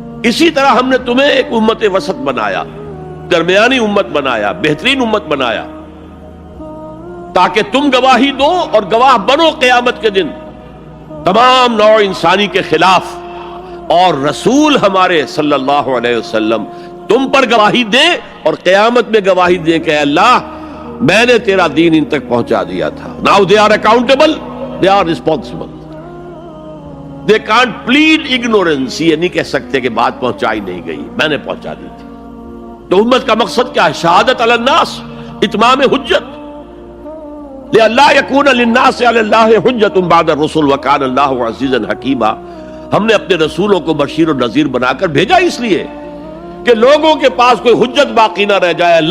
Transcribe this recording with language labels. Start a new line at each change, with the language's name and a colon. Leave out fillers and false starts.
Urdu: اسی طرح ہم نے تمہیں ایک امت وسط بنایا، درمیانی امت بنایا، بہترین امت بنایا، تاکہ تم گواہی دو اور گواہ بنو قیامت کے دن تمام نوع انسانی کے خلاف. اور رسول ہمارے صلی اللہ علیہ وسلم تم پر گواہی دے اور قیامت میں گواہی دے کہ اے اللہ میں نے تیرا دین ان تک پہنچا دیا تھا.
English: Now they are accountable, they are responsible. They can't plead ignorance.
Urdu: یہ نہیں کہہ سکتے کہ بات پہنچائی نہیں گئی, میں نے پہنچا دی تھی. تو امت کا مقصد کیا ہے؟ شہادت علی الناس, اتمام حجت.
Arabic: لئلا یکون للناس علی اللہ حجت بعد الرسل وکان اللہ عزیزا حکیما.
Urdu: ہم نے اپنے رسولوں کو بشیر و نذیر بنا کر بھیجا اس لیے کہ لوگوں کے پاس کوئی حجت باقی نہ رہ جائے.